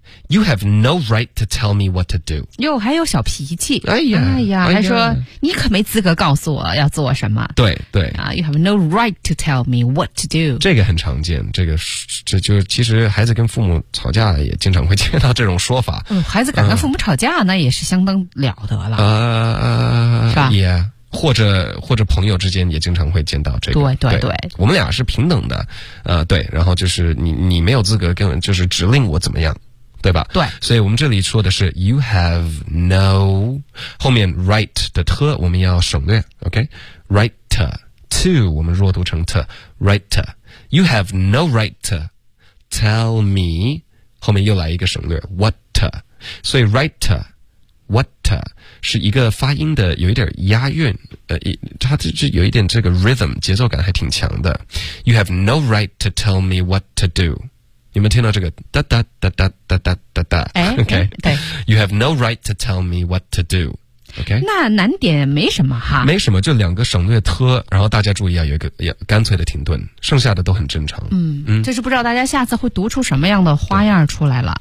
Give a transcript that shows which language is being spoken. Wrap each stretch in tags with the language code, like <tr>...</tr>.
<en>You have no right to tell me what to do.</en> <zh>哟，还有小脾气。哎呀，还说你可没资格告诉我要做什么。对对。</zh> <en>You have no right to tell me what to do.</en> <zh>这个很常见，这就其实孩子跟父母吵架也经常会见到这种说法。嗯，孩子敢跟父母吵架，那也是相当了得了。是吧</zh> <en>？Yeah。</en> <zh>或者朋友之间也经常会见到这个，对对对，我们俩是平等的，对。然后就是你没有资格跟就是指令我怎么样。对吧？对，所以我们这里说的是 you have no 后面 right 的 t 我们要省略 ，OK？ Right to 我们弱读成 t， right to you have no right to tell me 后面又来一个省略 what to， 所以 right to what to 是一个发音的有一点押韵，它就有一点这个 rhythm 节奏感还挺强的。</zh> <en>You have no right to tell me what to do。</en> <zh>你们听到这个哒哒哒哒哒哒哒哒 ，OK，对</zh> <en>，You have no right to tell me what to do，OK、okay?。</en> <zh>那难点没什么哈，没什么，就两个省略特，然后大家注意啊，有一个要干脆的停顿，剩下的都很正常。嗯，就是不知道大家下次会读出什么样的花样出来了。</zh>